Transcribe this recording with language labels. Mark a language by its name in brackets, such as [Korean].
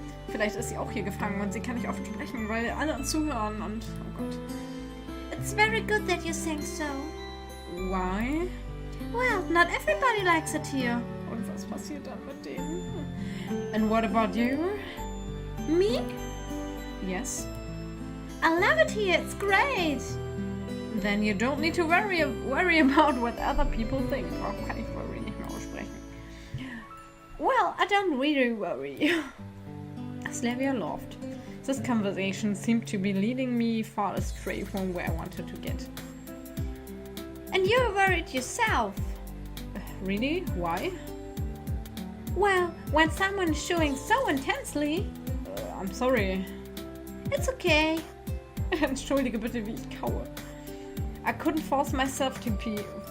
[German] Vielleicht ist sie auch hier gefangen und sie kann nicht oft sprechen, weil alle uns zuhören und... Oh Gott. [English] It's very good that you think so. Why? Well, not everybody likes it here. [German] Und was passiert dann mit denen? [English] And what about you? Me? Yes. I love it here, it's great. Then you don't need to worry about what other people think. [German] Oh, kann ich worry nicht mehr aussprechen. [English] Well, I don't really worry. Slavia laughed. This conversation seemed to be leading me far astray from where I wanted to get. And you're worried yourself. Really? Why? Well, when someone is showing so intensely... I'm sorry. It's okay. [German] Entschuldige bitte, wie ich kaue. [English] I couldn't force myself to be...